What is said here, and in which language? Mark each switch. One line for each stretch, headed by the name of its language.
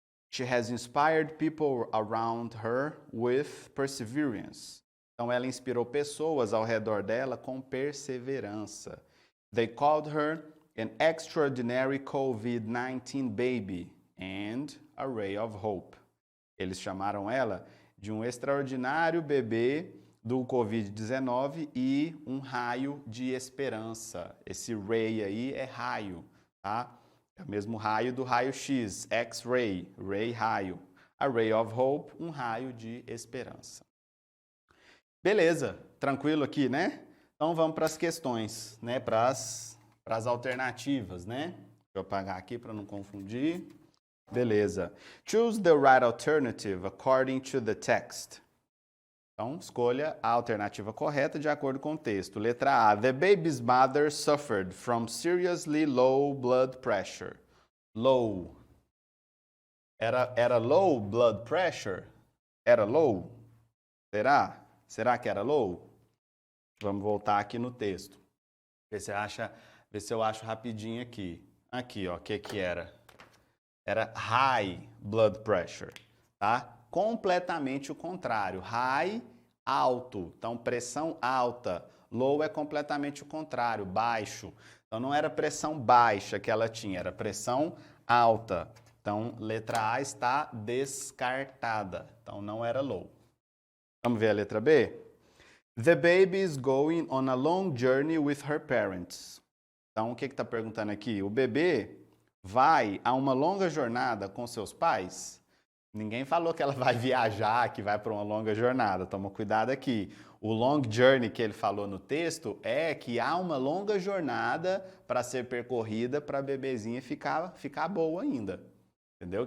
English: She has inspired people around her with perseverance.
Portuguese: Então, ela inspirou pessoas ao redor dela com perseverança.
English: They called her an extraordinary COVID-19 baby and a ray of hope.
Portuguese: Eles chamaram ela de um extraordinário bebê do Covid-19 e um raio de esperança. Esse ray aí é raio, tá? É o mesmo raio do raio-x, X-ray, ray, raio. A ray of hope, um raio de esperança. Beleza, tranquilo aqui, né? Então vamos para as questões, né? Para as alternativas, né? Deixa eu apagar aqui para não confundir. Beleza.
English: Choose the right alternative according to the text.
Portuguese: Então, escolha a alternativa correta de acordo com o texto. Letra A.
English: The baby's mother suffered from seriously low blood pressure.
Portuguese: Low. Era
English: low blood pressure?
Portuguese: Era low? Será? Será que era low? Vamos voltar aqui no texto. Ver se eu acho rapidinho aqui. Aqui, ó, o que era? Era
English: high blood pressure,
Portuguese: tá? Completamente o contrário. High, alto. Então, pressão alta. Low é completamente o contrário, baixo. Então, não era pressão baixa que ela tinha, era pressão alta. Então, letra A está descartada. Então, não era low. Vamos ver a letra B?
English: The baby is going on a long journey with her parents.
Portuguese: Então, o que está perguntando aqui? O bebê vai a uma longa jornada com seus pais? Ninguém falou que ela vai viajar, que vai para uma longa jornada. Toma cuidado aqui. O long journey que ele falou no texto é que há uma longa jornada para ser percorrida para a bebezinha ficar boa ainda. Entendeu?